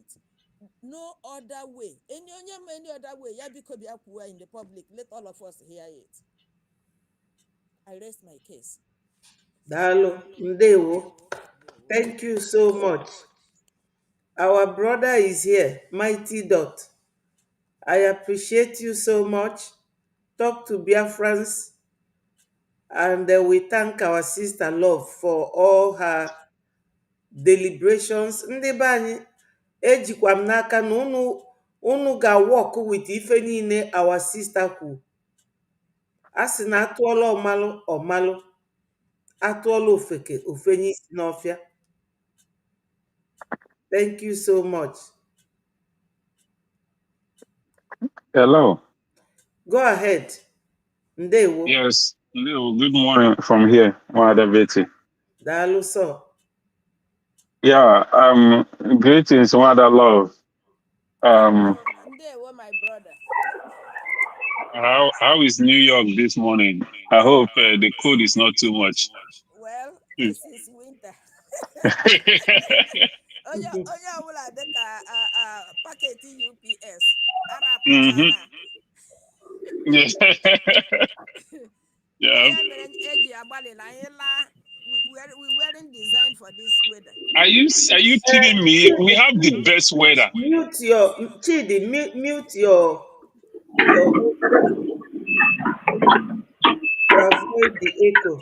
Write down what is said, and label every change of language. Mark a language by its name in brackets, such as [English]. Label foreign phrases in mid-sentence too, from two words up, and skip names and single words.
[English] No other way. Any other way. [Igbo] Ya biko bịa kwuo [English] in the public. Let all of us hear it. I rest my case. [Igbo] Dalo, Ndewo. [English] Thank you so much. Our brother is here, Mighty Dot. I appreciate you so much. Talk to Biafrans, and we thank our sister Love for all her deliberations. [Igbo] Ndị be anyị, ejikwa m n'aka na unu ga- [English] work with [Igbo] ife niile [English] our sister [Igbo] kwu. A sị na atụọla ọmalụ ọmalụ, atụọla ofeke ofenye isi n'ọfịa. [English] Thank you so much. Hello. Go ahead. Ndewo. Yes. Good morning from here, Wadabeti. [Igbo] Daalụ sọ. [English] Yeah. Greetings, Wada Love. [Igbo] Ndewo, [English] my brother. How is New York this morning? I hope the cold is not too much. Well, this is winter. [Igbo] Onye ọbụla dịka paketi UPS ara apụchana. [English] Yeah. Yeah. We weren't designed for this weather. Are you kidding me? We have the best weather. Mute your Chidi, mute your to avoid the echo.